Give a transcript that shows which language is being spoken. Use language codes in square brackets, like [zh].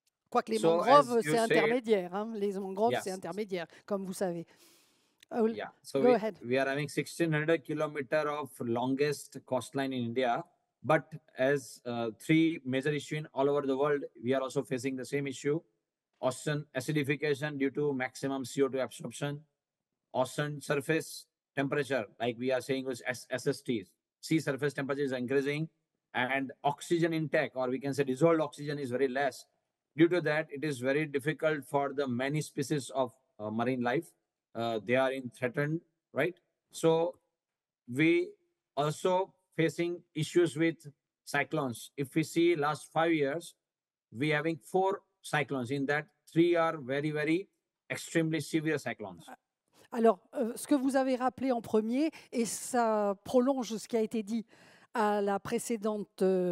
[fr] Quoique les mangroves, c'est intermédiaire. Hein, les mangroves, c'est intermédiaire, comme vous savez. [en] Yeah, so Go ahead. We are having 1,600 kilometers of longest coastline in India, but as three major issues in all over the world, we are also facing the same issue. Ocean acidification due to maximum CO2 absorption, ocean surface temperature, like we are saying was SSTs, sea surface temperature is increasing, and oxygen intake, or we can say dissolved oxygen, is very less. Due to that, it is very difficult for the many species of marine life. They are in threatened, right? So we also facing issues with cyclones. If we see last 5 years, we having 4 cyclones. In that, 3 are very, very extremely severe cyclones. [fr] Alors, ce que vous avez rappelé en premier, et ça prolonge ce qui a été dit à la précédente